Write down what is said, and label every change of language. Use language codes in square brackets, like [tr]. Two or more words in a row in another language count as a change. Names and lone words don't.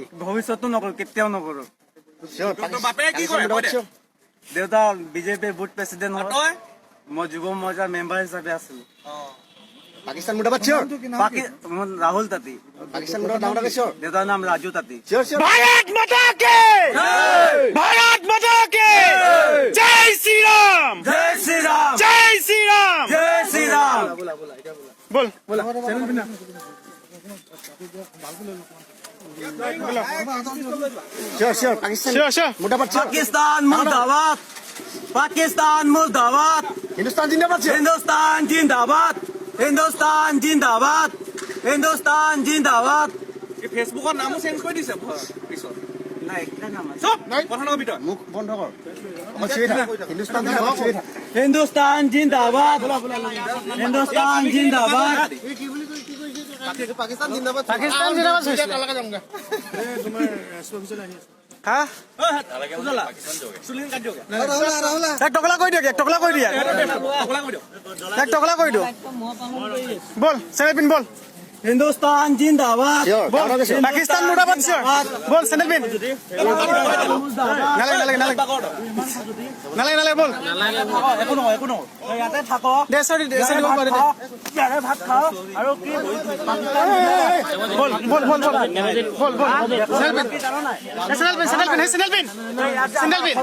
[as] ভৱিষ্যতো নকৰো কেতিয়াও নকৰো বাপেৰে কি কৰে দেউতা বিজেপি বুথ প্ৰেচিডেণ্ট হয় মই যুৱ মৰ্যাৰ মেম্বাৰ হিচাপে আছিলো পাকিস্তান মুৰ্দাবাদ মই ৰাহুল তাঁতী পাকিস্তান মুৰ্দাবাদ ডাঙৰ চিয়ৰ দেউতাৰ নাম ৰাজু তাঁতী চিয়ৰ [hi] भारत माता के भारत माता के जय श्री राम [as] জয় শ্ৰীৰাম [hi] जय श्री राम [as] জয় শ্ৰীৰাম [hi] बोल [as] চিয়ৰ পাকিস্তান [en] sure sure [as] মুৰ্দাবাদ পাকিস্তান মুৰ্দাবাদ পাকিস্তান মুৰ্দাবাদ হিন্দুস্তান জিন্দাবাদ [hi] हिंदुस्तान जिंदाबाद हिंदुस्तान जिंदाबाद हिंदुस्तान जिंदाबाद [as] ফেসবুকৰ নামো চেঞ্জ কৰি দিছে পিছত নাই একটা নাম আছে চব কথা নকবি তই মুখ বন্ধ কৰ চিঞৰি থাক হিন্দুস্তান জিন্দাবাদ চিঞৰি থাক [hi] हिंदुस्तान जिंदाबाद हिंदुस्तान जिंदाबाद [as] পাকিস্তান জিন্দাবাদ পাকিস্তান জিন্দাবাদ হৈছিলে হা এক টকলা কৰি দিয়ক এক টকলা কৰি দিয়া এক টকলা কৰি দিয়ক বল চেনেল পিন বল [hi] हिंदुस्तान जिंदाबाद [as] বল পাকিস্তান মুৰ্দাবাদ চিয়ৰ বল চেনেল পিন নালাগে নালাগে নালাগে নালাগে বল একো নহয় একো নহয় ইয়াতে থাকো দেশৰ দিব পাৰে দে ইয়াতে ভাত খাও আৰু কি বল বল বল বল বল বল চেনেল পিন চেনেল পিন চেনেল পিন চেনেল পিন চেনেল পিন